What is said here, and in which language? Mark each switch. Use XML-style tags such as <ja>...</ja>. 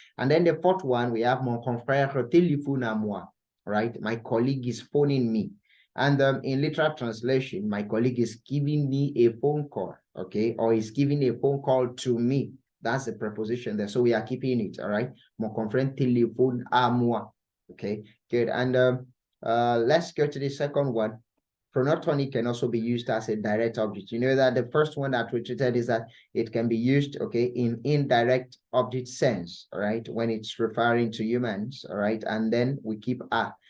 <en>And then the fourth one, we have</en> <fr>mon confrère téléphone à moi,</fr> <en>right? My colleague is phoning me. And in literal translation, my colleague is giving me a phone call, okay? Or is giving a phone call to me. That's the preposition there. So we are keeping it, all right?</en> <fr>Mon confrère téléphone à moi, okay?</fr> <en>Good. And let's go to the second one. Pronoun tonique can also be used as a direct object. You know that the first one that we treated is that it can be used, okay, in indirect object sense, all right, when it's referring to humans, all right, and then we keep a.</en>